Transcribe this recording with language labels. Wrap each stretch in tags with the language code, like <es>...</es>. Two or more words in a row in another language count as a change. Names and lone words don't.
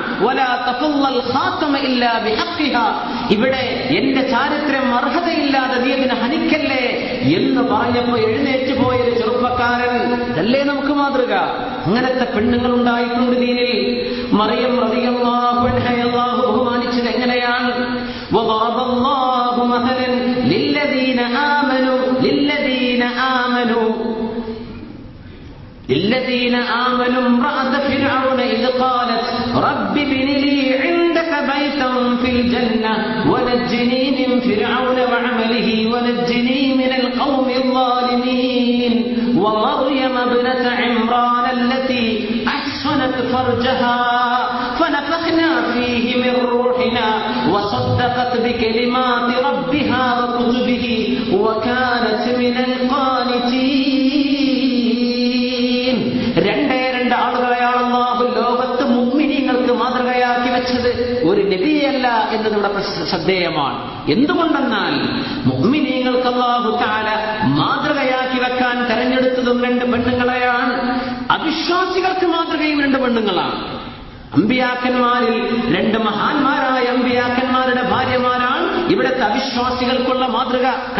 <ar>ولا تفض الخاتم إلا بحقها,</ar> <ml>ഇവിടെ എന്റെ ചാരിത്രം അർഹതയില്ലാതെ നീ അതിനെ ഹനിക്കല്ലേ എന്ന് പറഞ്ഞപ്പോ എഴുന്നേറ്റ് പോയൊരു ചെറുപ്പക്കാരൻ. ഇതല്ലേ നമുക്ക് മാതൃക? അങ്ങനത്തെ പെണ്ണുങ്ങൾ ഉണ്ടായിട്ടുണ്ട് ദീനിൽ. മറിയം</ml> <ar>رضي الله عنها</ar> <ml>അല്ലാഹു ബഹുമാനിച്ചത് എങ്ങനെയാണ്?</ml> <ar>وضرب الله مثلا للذين آمنوا امرأة فرعون إذ قالت رب ابن لي عندك بيتا في الجنة ونجني من فرعون وعمله ونجني من القوم الظالمين ومريم ابنة عمران التي أحصنت فرجها فنفخنا فيه من روحنا وصدقت بكلمات ربها وكتبه وكانت من القانتين.</ar> <ml>രണ്ട് ആളുകളെയാണ് അല്ലാഹു ലോകത്ത് മുഅ്മിനീങ്ങൾക്ക് മാതൃകയാക്കി വെച്ചത്, ഒരു നബിയല്ല എന്നത് ഇവിടെ ശ്രദ്ധേയമാണ്. എന്തുകൊണ്ടെന്നാൽ മുഅ്മിനീങ്ങൾക്ക് അല്ലാഹു തആല മാതൃകയാക്കി വെക്കാൻ തെരഞ്ഞെടുത്തതും 2 പെണ്ണുങ്ങളെയാണ്. അവിശ്വാസികൾക്ക് മാതൃകയും 2 പെണ്ണുങ്ങളാണ്. അമ്പിയാക്കന്മാരിൽ 2 മഹാന്മാരായ അമ്പിയാക്കന്മാരുടെ ഭാര്യമാരാണ് ഇവിടുത്തെ അവിശ്വാസികൾക്കുള്ള മാതൃക.</ml>